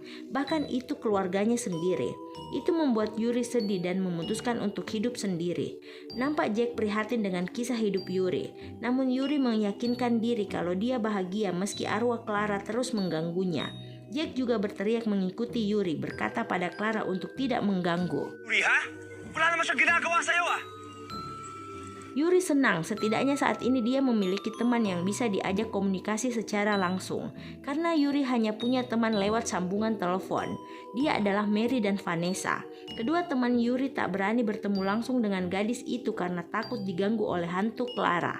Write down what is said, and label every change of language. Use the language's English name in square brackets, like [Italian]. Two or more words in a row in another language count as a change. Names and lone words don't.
[Indonesian] Bahkan itu keluarganya sendiri. Itu membuat Yuri sedih dan memutuskan untuk hidup sendiri. Nampak Jack prihatin dengan kisah hidup Yuri. Namun Yuri meyakinkan diri kalau dia bahagia meski arwah Clara terus mengganggunya. Jack juga berteriak mengikuti Yuri, berkata pada Clara untuk tidak mengganggu. [Filipino] Yuri, ha? Wala naman siya ginagawa sa'yo, ah! [Indonesian] Yuri senang, setidaknya saat ini dia memiliki teman yang bisa diajak komunikasi secara langsung. Karena Yuri hanya punya teman lewat sambungan telepon. Dia adalah Mary dan Vanessa. Kedua teman Yuri tak berani bertemu langsung dengan gadis itu karena takut diganggu oleh hantu Clara.